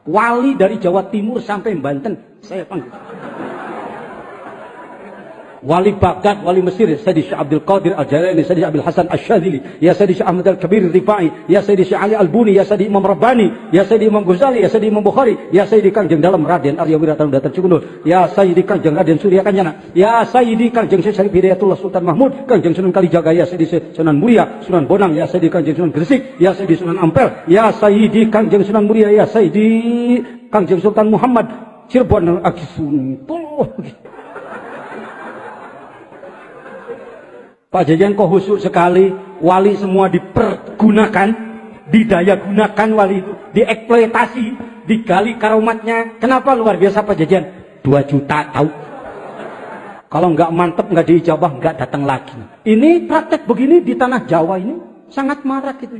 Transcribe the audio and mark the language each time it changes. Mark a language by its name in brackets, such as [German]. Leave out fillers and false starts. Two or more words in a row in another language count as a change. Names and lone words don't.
[Indonesian] Wali dari Jawa Timur sampai Banten saya panggil. wali Baghdad, wali Mesir, Sayyidi Syekh Abdul Qadir Al-Jalani, Sayyidi Abdul Hasan Asy-Syadzili, ya Sayyidi Syekh Ahmad Al-Kabir Rifai, ya Sayyidi Syekh Ali Al-Buni, ya Sayyidi Imam Rabbani, ya Sayyidi Imam Ghazali, ya Sayyidi Imam Bukhari, ya Sayyidi Kangjeng Dalem Raden Arya Wiratan Datan Cukundul, ya Sayyidi Kangjeng Raden Surya Kanjana, ya Sayyidi Kangjeng Syekh Syarif Hidayatullah Sultan Mahmud, Kangjeng Sunan Kalijaga, ya Sayyidi Sunan Muria, Sunan Bonang, ya Sayyidi Kangjeng Sunan Gresik, ya Sayyidi Sunan Ampel, ya Sayyidi Kangjeng Sunan Muria, ya Sayyidi Kangjeng Sultan Muhammad Cirebon Agisun. Pak Jajan kok khusyuk sekali, wali semua dipergunakan, didaya gunakan wali itu, dieksploitasi, digali karomatnya. Kenapa luar biasa Pak Jajan? 2 juta tahu. Kalau nggak mantep, nggak diijabah, nggak datang lagi. Ini praktek begini di tanah Jawa ini sangat marak itu.